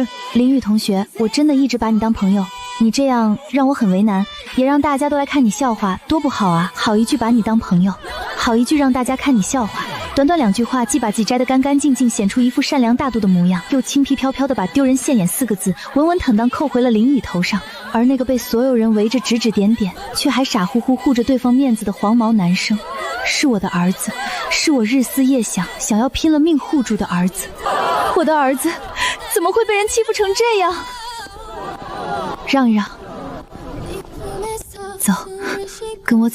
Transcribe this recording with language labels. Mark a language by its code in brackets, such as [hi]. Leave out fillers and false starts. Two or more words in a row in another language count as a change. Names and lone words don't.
[zh] 林雨同學，我真的一直把你當朋友，你這樣讓我很為難，也讓大家都來看你笑話，多不好啊！好一句把你當朋友，好一句讓大家看你笑話。短短2句話，既把自己摘得乾乾淨淨，顯出一副善良大度的模樣，又輕飄飄地把丟人現眼4個字穩穩坦蕩扣回了林雨頭上。而那個被所有人圍着指指點點，卻還傻乎乎護着對方面子的黃毛男生，是我的兒子，是我日思夜想要拼了命護住的兒子。我的兒子怎麼會被人欺負成這樣？讓一讓，走，跟我走。